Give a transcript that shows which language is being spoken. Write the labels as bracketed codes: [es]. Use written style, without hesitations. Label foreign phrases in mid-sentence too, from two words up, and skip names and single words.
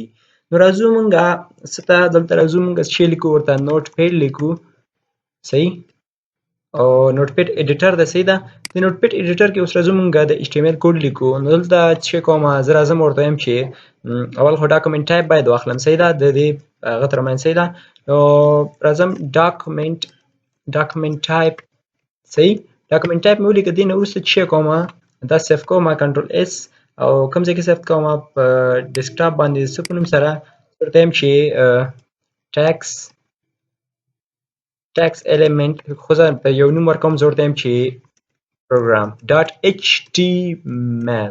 [ps] نو راځو موږ دلته راځو موږ چې لیکو ورته نوټ پیډ لیکو. صحیح. او نوټ پیډ ایډیټر ده. صحیح ده. د نوټ پیډ ایډیټر کې اوس راځو موږ د HTML کوډ لیکو. نو دلته چې کوم زه راځم ورته وایم چې اول خو [en] document type [ps] باید واخلم. صحیح ده. د دې هغه ترمنځ. صحیح ده. نو راځم [en] document type. [ps] صحیح. [en] document type [ps] مې ولیکه. دې نه وروسته چې کوم دا سیف کوم [en] control S [ps] او کوم ځای کې سیف کوم په ډیسکټاپ باندې څه په نوم سره ورته وایم چې ټیکس element خو زه په یو نوم ورکوم. زه ورته وایم چې [en] program .html.